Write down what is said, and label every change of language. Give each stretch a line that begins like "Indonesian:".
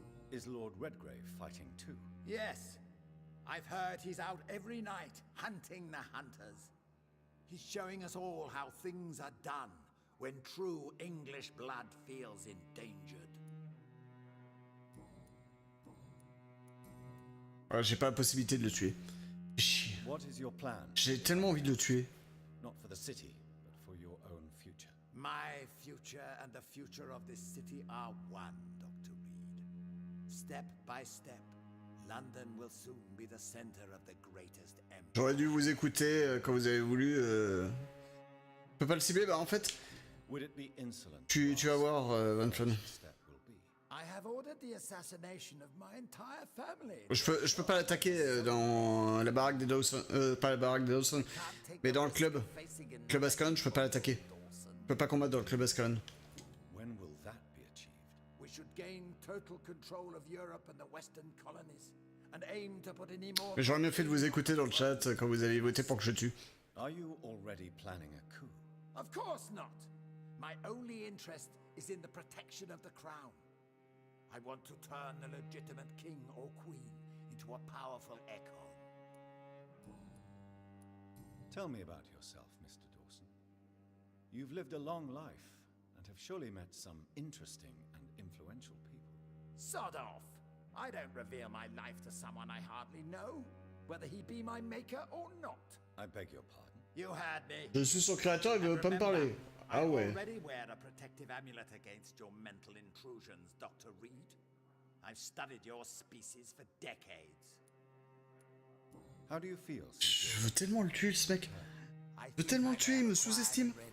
English: Is Lord Redgrave fighting too? Yes. I've heard he's out every night, hunting the hunters. He's showing us all how things are done when true English blood feels endangered.
French: Voilà, j'ai pas la possibilité de le tuer. Chier.
English: What is your plan?
French: J'ai tellement envie de le tuer.
English: Not for the city, but for your own future. My future and the future of this city are one, Dr. Reed. Step by step, London will soon be the center of the greatest empire.
French: J'aurais dû vous écouter quand vous avez voulu. Je peux pas le cibler, bah en fait.
English: Would it be insolent?
French: Tu vas voir, Vampyr.
English: I have ordered the assassination of my entire family.
French: Je peux pas l'attaquer dans la baraque des Dawson. Pas la baraque des Dawson, mais dans le club. Club Ascalon, je peux pas l'attaquer. Je peux pas combattre dans le club Ascalon.
English: When will that be achieved? We should gain total control of Europe and the Western colonies and aim to put any more.
French: Mais j'aurais mieux fait de vous écouter dans le chat quand vous avez voté pour que je tue.
English: Are you already planning a coup? Of course not. My only interest is in the protection of the crown. I want to turn the legitimate king or queen into a powerful echo. Tell me about yourself, Mr. Dawson. You've lived a long life and have surely met some interesting and influential people. Sod off! I don't reveal my life to someone I hardly know, whether he be my maker or not. I beg your pardon. You heard me.
French: Je suis son créateur, il veut pas me parler. Ah ouais.
English: I already wear a protective amulet against your mental intrusions, Dr. Reed. I've studied your species for decades. How do you feel?
French: Je veux tellement le tuer, ce mec. Je veux tellement le tuer, il me sous-estime.